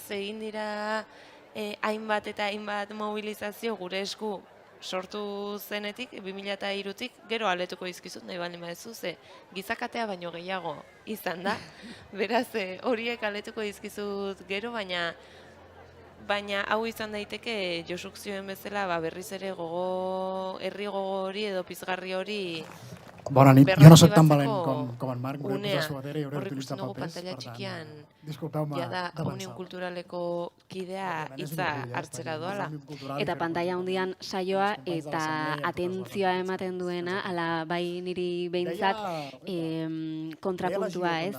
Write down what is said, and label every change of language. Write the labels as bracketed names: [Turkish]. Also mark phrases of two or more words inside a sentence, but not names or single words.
[Basque] Egin dira hainbat eta hainbat mobilizazio gure esku sortu zenetik, 2003tik, gero aletuko izkizut, nahi baldin badezu, ze gizakatea baino gehiago izan da, beraz horiek aletuko izkizut gero, baina hau izan daiteke Josuk zioen bezala berriz ere herri gogo hori edo pizgarri hori [Catalan] Bona nit, jo no soc tan valent com en Marc, [Basque] unea. Hor ikusten dugu pantalla txikian [Catalan] disculpeu-me [Basque] jada [Catalan] d'avançar. [Basque] Òmnium Kulturaleko kidea hitza hartzera doala. Eta pantaila handian saioa eta atentzioa ematen duena, ala bai niri behintzat kontrapuntua, ez?